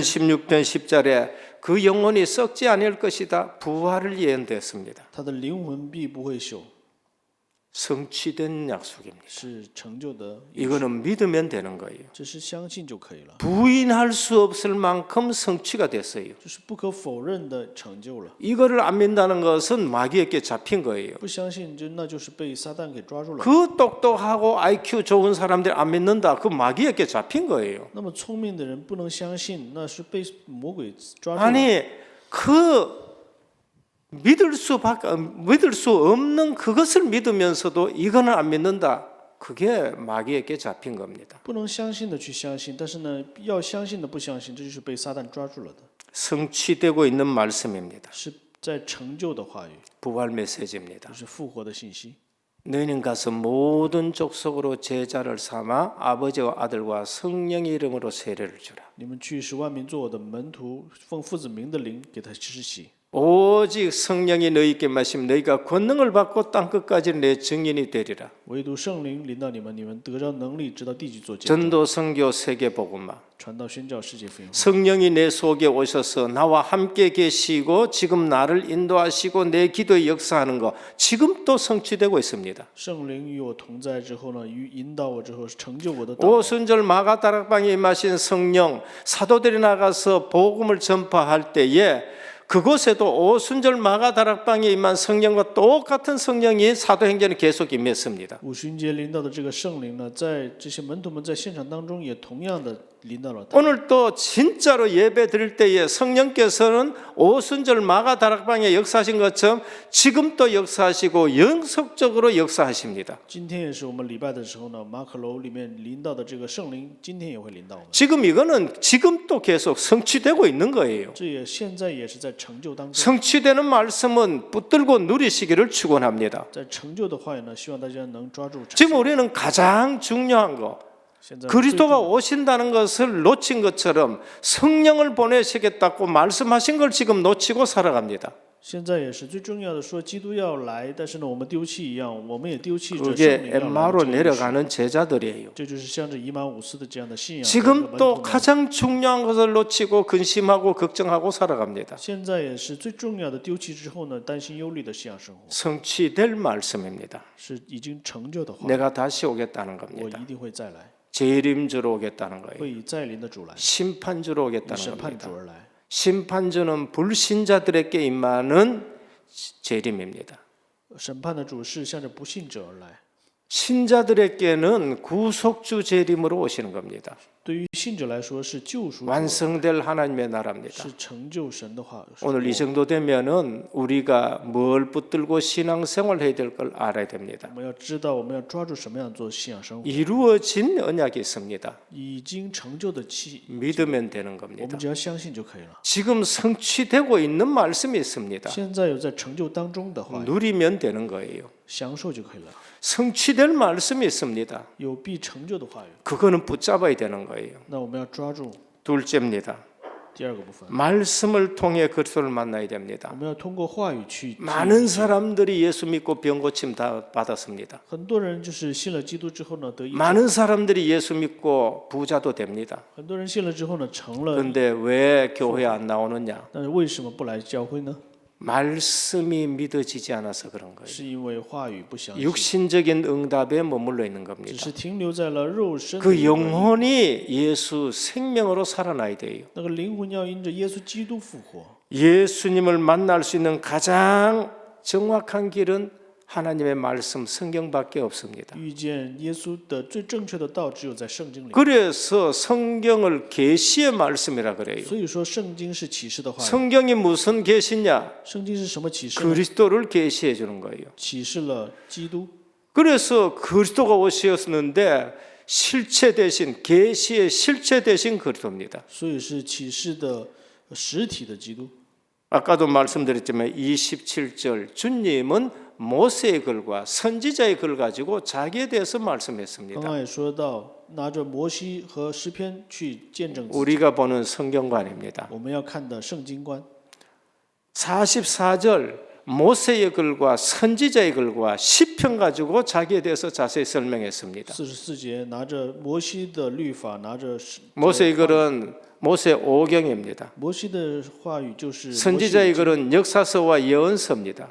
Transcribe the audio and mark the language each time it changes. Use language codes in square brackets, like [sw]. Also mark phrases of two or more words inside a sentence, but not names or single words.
[zh] 中， [ko] 16편 10절에 그 영혼이 썩지 않을 것이다. 부활을 예언되었습니다. [zh] 他的灵魂必不会朽， [ko] 성취된 약속입니다. [zh] 是成就的， [ko] 이거는 믿으면 되는 거예요. [zh] 这是相信就可以了， [ko] 부인할 수 없을 만큼 성취가 됐어요. [zh] 这是不可否认的成就了。 [ko] 이거를 안 믿는다는 것은 마귀에게 잡힌 거예요. [zh] 不相信那就是被撒旦给抓住了。 [ko] 그 똑똑하고 IQ 좋은 사람들 안 믿는다. 그 마귀에게 잡힌 거예요. [zh] 那么聪明的人不能相信，那是被魔鬼抓住了。 [ko] 아니 그 믿을 수 없는 그것을 믿으면서도 이거는 안 믿는다. 그게 마귀에게 잡힌 겁니다. [zh] 不能相信的去相信，但是呢，要相信的不相信，这就是被撒旦抓住了的， [ko] 성취되고 있는 말씀입니다. [zh] 是在成就的话语， [ko] 부활 메시지입니다. [zh] 就是复活的信息。 [ko] 너희는 가서 모든 족속으로 제자를 삼아 아버지와 아들과 성령의 이름으로 세례를 주라. [zh] 你们去使万民做我的门徒，奉父子名的灵给他施洗。 [ko] 오직 성령이 너희에게 마시면 너희가 권능을 받고 땅 끝까지 내 증인이 되리라. [zh] 唯独圣灵临到你们，你们得着能力，直到地极做见证， [ko] 전도 선교 세계 복음화. [zh] 传道宣教世界福音。 [ko] 성령이 내 속에 오셔서 나와 함께 계시고 지금 나를 인도하시고 내 기도에 역사하는 거 지금 또 성취되고 있습니다. [zh] 圣灵与我同在之后呢，与引导我之后，成就我的祷告。 [ko] 오순절 마가다락방에 임하신 성령 사도들이 나가서 복음을 전파할 때에 그곳에도 오순절 마가다락방에 임한 성령과 똑같은 성령이 사도행전에 계속 임했습니다. [zh] 五旬节临到的这个圣灵呢，在这些门徒们在现场当中也同样的临到了他。 [ko] 오늘 또 진짜로 예배 드릴 때에 성령께서는 오순절 마가다락방에 역사하신 것처럼 지금 또 역사하시고 영속적으로 역사하십니다. [zh] 今天也是我们礼拜的时候呢，马可楼里面临到的这个圣灵，今天也会临到我们。 [ko] 지금 이거는 지금 또 계속 성취되고 있는 거예요. [zh] 这也现在也是在成就当中。 [ko] 성취되는 말씀은 붙들고 누리시기를 축원합니다. [zh] 在成就的话语呢，希望大家能抓住。 [ko] 지금 우리는 가장 중요한 거 [zh] 现在 [ko] 그리스도가 오신다는 것을 놓친 것처럼 성령을 보내시겠다고 말씀하신 걸 지금 놓치고 살아갑니다. [zh] 现在也是最重要的，说基督要来，但是呢，我们丢弃一样，我们也丢弃着圣 [ko] 그게 [zh] 灵要来 [ko] 엠마오로 [zh] 的这件事。 [ko] 내려가는 제자들이에요. [zh] 这就是向着以马五斯的这样的信仰。 [ko] 지금 또 가장 중요한 것을 놓치고 근심하고 걱정하고 살아갑니다. [zh] 现在也是最重要的，丢弃之后呢，担心忧虑的信仰生活， [ko] 성취될 말씀입니다. [zh] 是已经成就的话， [ko] 내가 다시 오겠다는 [zh] 我 [ko] 겁니다. [zh] 一定会再来， [ko] 재림주로 오겠다는 거예요. [zh] 会以再临的主来， [ko] 심판주로 [zh] 以 [ko] 오겠다는 [zh] 审判 [ko] 겁니다. [zh] 主而来。 [ko] 심판주는 불신자들에게 임하는 재림입니다. [zh] 审判的主是向着不信者而来， [ko] 신자들에게는 구속주 재림으로 오시는 겁니다. [zh] 对于信者来说是救赎主， [ko] 완성될 하나님의 나라입니다. [zh] 是成就神的话。 [ko] 오늘 이 정도 되면은 우리가 뭘 붙들고 신앙생활 해야 될 걸 알아야 됩니다. [zh] 我们要知道，我们要抓住什么样做信仰生活， [ko] 이루어진 언약이 있습니다. [zh] 已经成就的期， [ko] 믿으면 되는 [zh] 我 [ko] 겁니다. [zh] 们只要相信就可以了。 [ko] 지금 성취되고 있는 말씀이 있습니다. [zh] 现在有在成就当中的话， [ko] 누리면 되는 거예요. [zh] 享受就可以了。 [ko] 성취될 말씀이 있습니다. [zh] 有必成就的话语， [ko] 그거는 붙잡아야 되는 거예요. [zh] 那我们要抓住。 [ko] 둘째입니다. [zh] 第二个部分， [ko] 말씀을 통해 그리스도를 만나야 됩니다. [zh] 我们要通过话语去。 [ko] 많은 사람들이 예수 믿고 병 고침 다 받았습니다. [zh] 很多人就是信了基督之后呢得医治， [ko] 많은 사람들이 예수 믿고 부자도 됩니다. [zh] 很多人信了之后呢成了， [ko] 그런데 왜 교회 안 나오느냐? [zh] 但是为什么不来教会呢？ [ko] 말씀이 믿어지지 않아서 그런 거예요. [zh] 是因为话语不相信， [ko] 육신적인 응답에 머물러 있는 [zh] 只 [ko] 겁니다. [zh] 是停留在了肉身的 [ko] 그 [zh] 一个 [ko] 영혼이 예수 생명으로 살아나야 돼요. [zh] 那个灵魂要因着耶稣基督复活。 [ko] 예수님을 만날 수 있는 가장 정확한 길은 하나님의 말씀 성경밖에 없습니다. [zh] 遇见耶稣的最正确的道只有在圣经里， [ko] 그래서 성경을 계시의 말씀이라 그래요. [zh] 所以说圣经是启示的话语。 [ko] 성경이 무슨 계시냐? [zh] 圣经是什么启示呢？ [ko] 그리스도를 계시해 주는 거예요. [zh] 启示了基督， [ko] 그래서 그리스도가 오셨는데 실체 대신 계시의 실체 대신 그리스도입니다. [zh] 所以是启示的实体的基督。 [ko] 아까도 말씀드렸지만 27절 주님은 모세의 글과 선지자의 글 가지고 자기에 대해서 [zh] 刚 [ko] 말씀했습니다. [zh] 刚也说到，拿着摩西和诗篇去见证自己， [ko] 우리가 보는 성경관입니다. [zh] 我们要看的圣经观。 [ko] 44절 모세의 글과 선지자의 글과 시편 가지고 자기에 대해서 자세히 설명했습니다. [zh] 44节拿着摩西的律法，拿着 [ko] 모세의 글은 모세 오경입니다. [zh] 摩西的话语就是 [ko] 선지자의 글은 역사서와 예언서입니다.